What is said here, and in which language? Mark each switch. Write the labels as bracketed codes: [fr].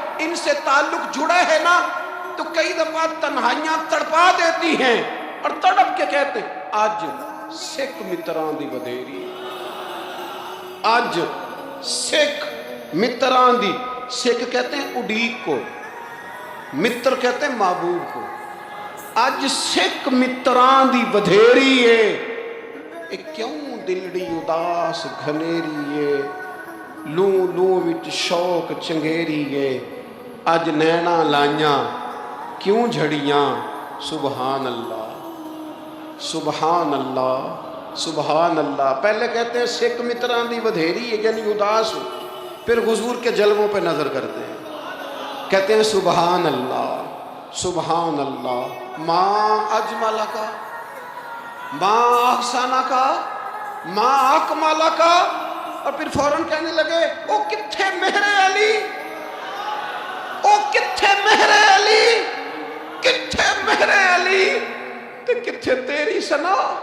[ur] ان سے تعلق جڑا ہے نا تو کئی دفعہ تنہائیاں تڑپا دیتی ہیں اور تڑپ کے کہتے ہیں [pa] آج سکھ متران دی [ur] ودھیری, آج سکھ متران دی. سکھ کہتے ہیں اڈیق کو, متر کہتے ہیں محبوب کو. [pa] اج سکھ متران دی ودھیری ہے, اے کیوں دلڑی اداس گھنیری ہے, لوں لوں وچ شوق چنگیری ہے, اج نینا لائیاں کیوں جھڑیاں. [ur] سبحان اللہ سبحان اللہ سبحان اللہ. پہلے کہتے ہیں سکھ متران دی ودھیری ہے یعنی اداس ہو, پھر حضور کے جلووں پہ نظر کرتے ہیں, کہتے ہیں سبحان اللہ سبحان اللہ. ماں اجمل کا, ماں احسن کا, ماں اکمل کا, اور پھر فوراً کہنے لگے [pa] او کتھے مہر علی, او کتھے مہر علی, کتھے مہر علی, تے کتھے تیری سنا.